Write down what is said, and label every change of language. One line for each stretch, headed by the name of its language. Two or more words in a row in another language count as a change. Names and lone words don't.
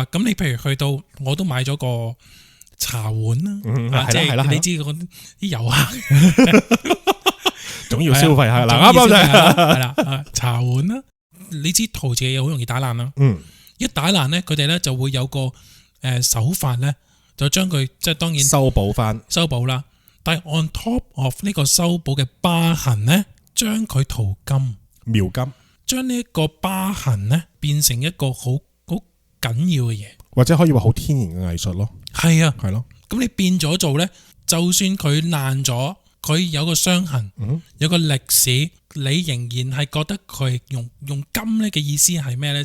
Cantonese: 咁你譬如去到，我都買咗個茶碗啦，即係你知嗰啲遊客總要消費下嗱，啱啱就係啦，茶碗啦，你知陶瓷嘅嘢好容易打爛啦，一打爛咧，佢哋咧就會有個手法咧，就將佢即係當然修補啦。但係
English: on top of
Cantonese: 呢個修補嘅疤痕咧，將佢塗金、描金，將呢一個疤痕咧變成一個好緊要嘅嘢，或者可以話好天然嘅藝術咯。係啊，係咯。咁你變咗做咧，就算佢爛咗，佢有個傷痕，有個歷史，你仍然係覺得佢用金咧嘅意思係咩咧？